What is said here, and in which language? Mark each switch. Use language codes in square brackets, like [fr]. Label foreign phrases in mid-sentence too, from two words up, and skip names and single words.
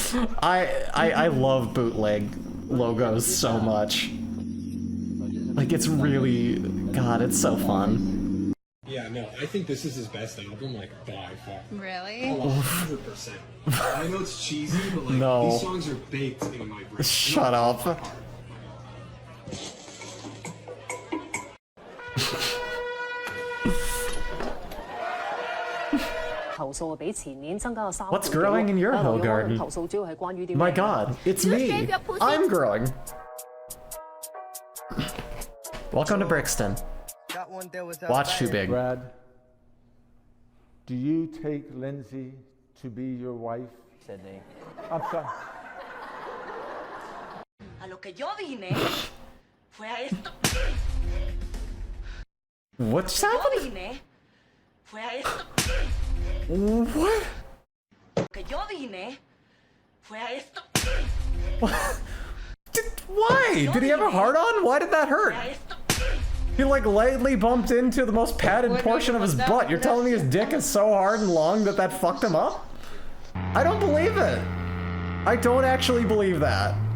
[en] I love bootleg logos so much. Like, it's really, God, it's so fun. Yeah, no, I think this is his best album, like, by far. Really? 100%. I know it's cheesy, but like, No. these songs are baked in my brain. Shut up. [yue] 投訴比前年增加咗3倍。 [en] What's growing in your hoe garden? [yue] 投訴主要係關於啲 [en] My God, it's me. I'm growing. Welcome to Brixton. Watch too big. Brad, do you take Lindsay to be your wife? Sydney. I'm sorry. [es] A lo que yo vine fue a esto. [en] What's [es] Yo [en] happening? [es] vine fue a esto. [en] What? [es] Lo que yo vine fue a esto. [en] Why? Did he have a heart on? Why did that hurt? He like lightly bumped into the most padded portion of his butt. You're telling me his dick is so hard and long that that fucked him up? I don't believe it. I don't actually believe that.